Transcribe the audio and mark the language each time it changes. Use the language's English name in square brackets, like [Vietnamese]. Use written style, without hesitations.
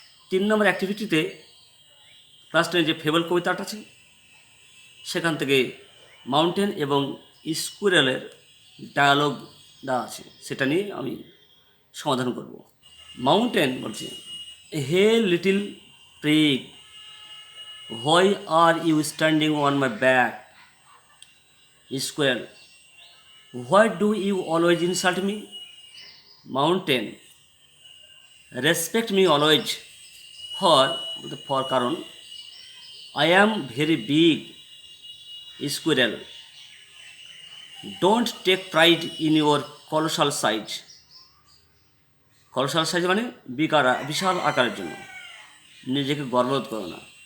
[Bangla] 3 নম্বর অ্যাক্টিভিটিতে class 10 যে fable কবিতাটা আছে সেখান থেকে মাউন্টেন এবং স্কুইরেলের ডায়ালগ দেওয়া আছে, সেটা নিয়ে আমি সমাধান করব। [English] Mountain বলছে, hey little prig, why are you standing on my back? Squirrel, why do you always insult me? Mountain, respect me always, for [Bangla] কারণ [English] I am very big. Squirrel, don't take pride in your colossal size. [Bangla] colossal size মানে বিশাল আকারের জন্য নিজেকে গর্ববোধ করো না।